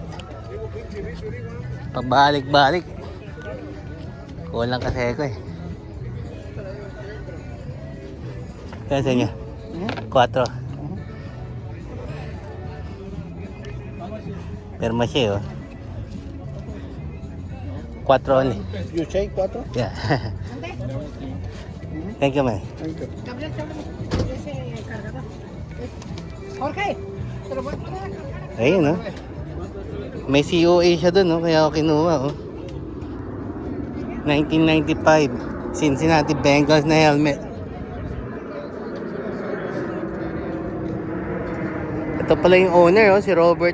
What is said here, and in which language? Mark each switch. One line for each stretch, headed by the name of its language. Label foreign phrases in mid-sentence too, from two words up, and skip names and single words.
Filipino: Pabalik-balik. Kulang kasi ako eh. Kaya sa inyo? 4. Perma siya oh.
English: 4 only. You say 4? Yeah. Thank you, man. Thank you.
Spanish: Gabriel, ese cargador. Jorge, te lo voy a poner a cargar.
Filipino: Ayun, no? May COA siya doon, no? Kaya ako kinuha, oh. 1995. Cincinnati Bengals na helmet. Ito pala yung owner, oh.